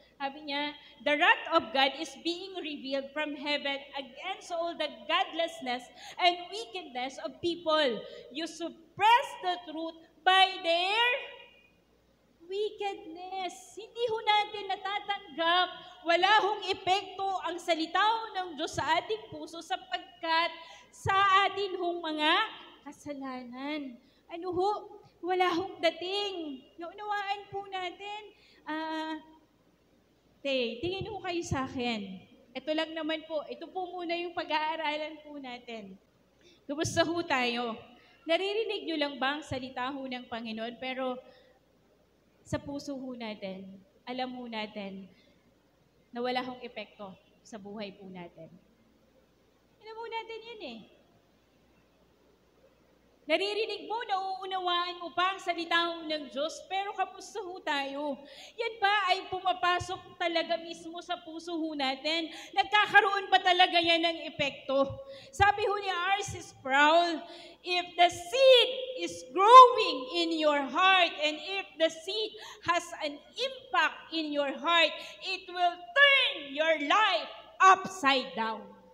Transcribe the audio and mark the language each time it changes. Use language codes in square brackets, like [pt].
[tl] Sabi niya, [en] the wrath of God is being revealed from heaven against all the godlessness and wickedness of people. You suppress the truth by their wickedness. [tl] Hindi ho natin natatanggap, wala hong epekto ang salita ho ng Diyos sa ating puso sapagkat sa atin hong mga kasalanan. Ano ho? Wala hong dating. Naunawaan po natin. Tingin ho kayo sa akin. Ito lang naman po. Ito po muna yung pag-aaralan po natin. Kumusta ho tayo? Naririnig nyo lang ba ang salita ho ng Panginoon? Pero sa puso ho natin, alam ho natin na wala hong epekto sa buhay po natin. Alam ho natin yan eh. Naririnig mo, nauunawaan mo pa ang salita ng Diyos, pero kamusta ho tayo? Yan ba ay pumapasok talaga mismo sa puso ho natin? Nagkakaroon ba talaga yan ng epekto? Sabi ho ni R.C. [en] Sproul, if the seed is growing in your heart and if the seed has an impact in your heart, it will turn your life upside down.